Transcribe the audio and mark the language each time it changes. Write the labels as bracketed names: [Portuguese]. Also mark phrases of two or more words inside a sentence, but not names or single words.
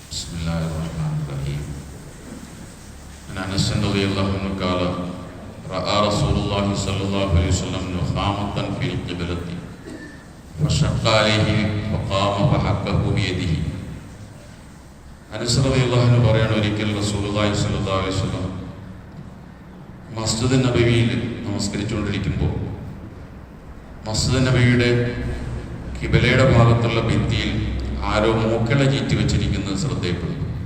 [Arabic] بسم الله الرحمن الرحيم. عن أنس رضي الله عنه قال رأى رسول الله صلى الله عليه وسلم نخامة في القبلة فشق عليه فقام فحكه بيده. [Malayalam] അനസ് [Arabic] رضي الله عنه [Malayalam] പറയാണ്, ഒരിക്കൽ [Arabic] رسول الله صلى الله عليه وسلم [Malayalam] മസ്ജിദ് നബവിയിൽ നമസ്കരിച്ചുകൊണ്ടിരിക്കുമ്പോൾ മസ്ജിദ് നബവിയുടെ കിബലയുടെ ഭാഗത്തുള്ള ഭിത്തിയിൽ ആരോ മൂക്കള ചീറ്റി വെച്ചിരിക്കുന്നത് ശ്രദ്ധയപ്പെടുന്നു.